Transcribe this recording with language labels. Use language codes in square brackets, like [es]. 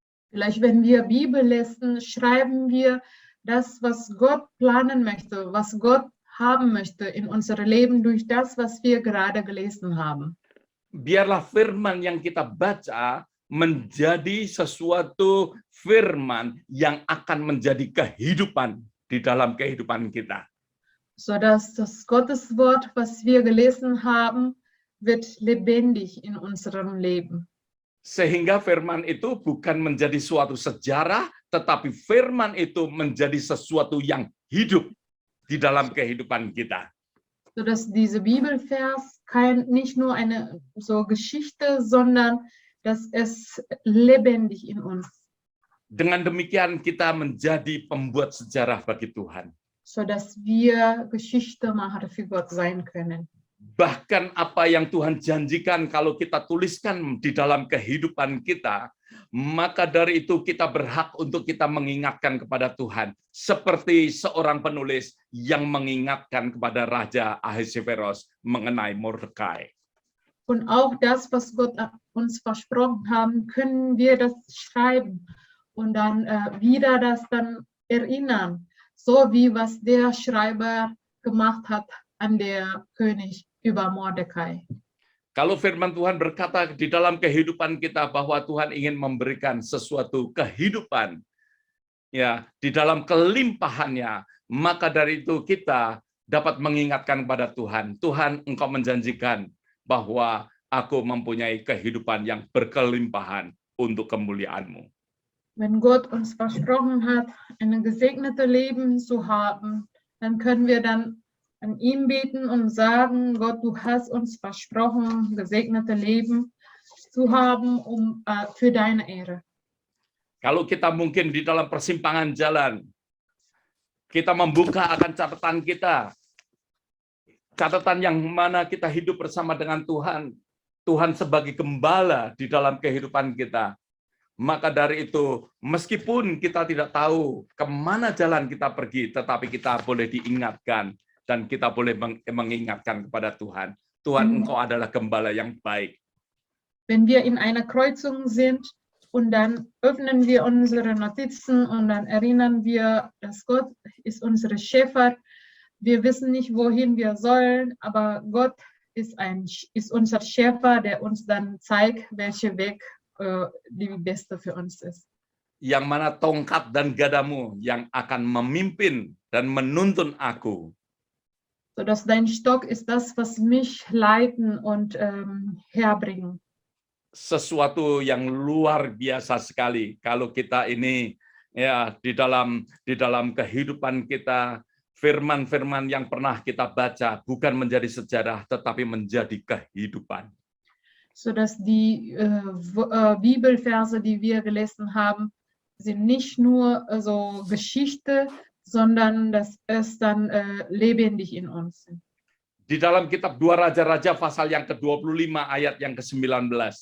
[de] Vielleicht, wenn wir Bibel lesen, schreiben wir das, was Gott planen möchte, was Gott haben möchte in unserem Leben durch das, was wir gerade gelesen haben. [id] Biarlah firman yang kita baca menjadi sesuatu firman yang akan menjadi kehidupan di dalam kehidupan kita. [de] Sodass das Gotteswort, was wir gelesen haben, wird lebendig in unserem Leben. [id] Sehingga firman itu bukan menjadi suatu sejarah, tetapi firman itu menjadi sesuatu yang hidup di dalam kehidupan kita. [de] Sodass diese Bibelvers nicht nur eine so Geschichte, sondern dass es lebendig in uns. [id] Dengan demikian kita menjadi pembuat sejarah bagi Tuhan. [de] Sodass wir Geschichtemacher für Gott sein können. [id] Bahkan apa yang Tuhan janjikan kalau kita tuliskan di dalam kehidupan kita, maka dari itu kita berhak untuk kita mengingatkan kepada Tuhan. Seperti seorang penulis yang mengingatkan kepada Raja Ahasveros mengenai Mordekai. [de] Und auch das, was Gott uns versprochen haben, können wir das schreiben und dann wieder das dann erinnern. So wie was der Schreiber gemacht hat an der König über Mordekai. [id] Kalau firman Tuhan berkata di dalam kehidupan kita bahwa Tuhan ingin memberikan sesuatu kehidupan, ya, di dalam kelimpahannya, maka dari itu kita dapat mengingatkan kepada Tuhan, Tuhan, Engkau menjanjikan bahwa aku mempunyai kehidupan yang berkelimpahan untuk kemuliaan-Mu. [de] Wenn Gott uns versprochen hat, ein gesegnetes Leben zu haben, dann können wir dann an ihm beten und sagen, Gott, du hast uns versprochen, gesegnete Leben zu haben, für deine Ehre. [id] Kalau kita mungkin di dalam persimpangan jalan, kita membuka akan catatan kita, catatan yang mana kita hidup bersama dengan Tuhan, Tuhan sebagai gembala di dalam kehidupan kita. Maka dari itu, meskipun kita tidak tahu kemana jalan kita pergi, tetapi kita boleh diingatkan, dan kita boleh mengingatkan kepada Tuhan. Tuhan, Engkau adalah gembala yang baik. [de] Wenn wir in einer Kreuzung sind und dann öffnen wir unsere Notizen und dann erinnern wir, dass Gott ist unsere Schäfer. Wir wissen nicht, wohin wir sollen, aber Gott ist unser Schäfer, der uns dann zeigt, welcher Weg die beste für uns ist. [id] Yang mana tongkat dan gadamu yang akan memimpin dan menuntun aku. [de] Sodass dein Stock ist das, was mich leiten und herbringen. [id] Sesuatu yang luar biasa sekali kalau kita ini ya di dalam kehidupan kita, firman-firman yang pernah kita baca bukan menjadi sejarah tetapi menjadi kehidupan. [de] Sodass die Bibelverse, die wir gelesen haben, sind nicht nur so Geschichte, sondern dass es dann lebendig in uns sind. [id] Di dalam kitab 2 Raja-Raja pasal yang ke-25 ayat yang ke-19.